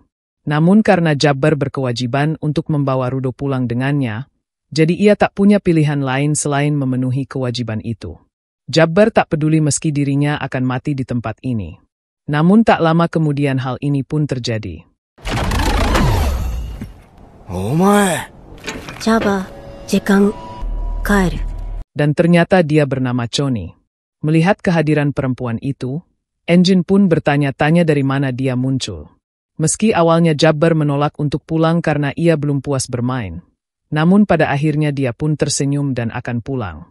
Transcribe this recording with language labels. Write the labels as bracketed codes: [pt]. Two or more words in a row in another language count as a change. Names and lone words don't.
[id] Namun karena Jabber berkewajiban untuk membawa Rudo pulang dengannya, jadi ia tak punya pilihan lain selain memenuhi kewajiban itu. Jabber tak peduli meski dirinya akan mati di tempat ini. Namun tak lama kemudian hal ini pun terjadi. [ja] Omae. Jabber, 時間帰る. [id] Dan ternyata dia bernama Choni. Melihat kehadiran perempuan itu, Engine pun bertanya-tanya dari mana dia muncul. Meski awalnya Jabber menolak untuk pulang karena ia belum puas bermain. Namun pada akhirnya dia pun tersenyum dan akan pulang.